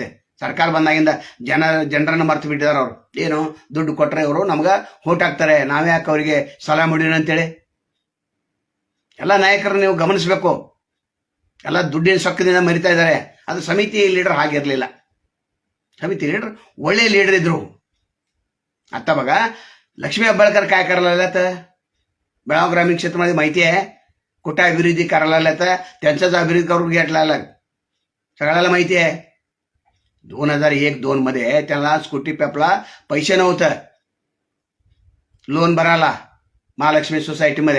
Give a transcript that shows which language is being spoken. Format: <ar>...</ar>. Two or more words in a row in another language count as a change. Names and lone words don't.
<kn>ಸರ್ಕಾರ ಬಂದಾಗಿಂದ ಜನರನ್ನ ಮರ್ತು ಬಿಟ್ಟಿದ್ದಾರೆ. ಅವರು ಏನು ದುಡ್ಡು ಕೊಟ್ರೆ ಇವರು ನಮ್ಗೆ ಓಟ್ ಹಾಕ್ತಾರೆ, ನಾವೇ ಯಾಕೆ ಅವರಿಗೆ ಸಲಹೆ ಮಾಡಿನ ಅಂತೇಳಿ. ಎಲ್ಲ ನಾಯಕರು ನೀವು ಗಮನಿಸಬೇಕು. ಎಲ್ಲ ದುಡ್ಡಿನ ಸೊಕ್ಕದಿಂದ ಮರಿತಾ ಇದ್ದಾರೆ. ಅದು ಸಮಿತಿ ಲೀಡರ್ ಹಾಗಿರ್ಲಿಲ್ಲ. ಸಮಿತಿ ಲೀಡರ್ ಒಳ್ಳೆ ಲೀಡರ್ ಇದ್ರು.</kn> <mr>आता बघा, लक्ष्मी हेब्बाळकर काय करायला लागल्यात? बेळगाव ग्रामीण क्षेत्रामध्ये माहिती आहे कुठे अभिवृद्धी करायला लागल्यात. त्यांचाच अभिवृद्धी करून घेतला सगळ्याला माहिती आहे. 2001-2 मध्ये त्याला स्कूटी पेपला पैसे नव्हतं लोन भरायला महालक्ष्मी सोसायटीमध्ये.</mr>